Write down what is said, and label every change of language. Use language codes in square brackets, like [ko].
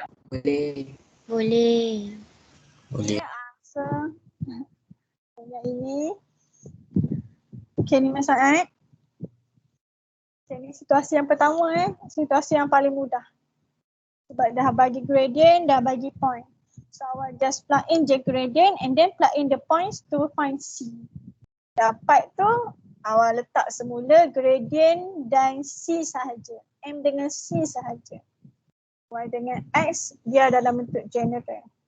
[ms] Boleh. Boleh. Boleh. So yang ini. Okay, ni masalah. Okay, ni situasi yang pertama situasi yang paling mudah. Sebab dah bagi gradient, dah bagi point. [en] So awak just plug in je gradient and then plug in the points to find C. [ms] Dapat tu awak letak semula gradient dan C sahaja. M dengan C sahaja. Y dengan X dia dalam bentuk general.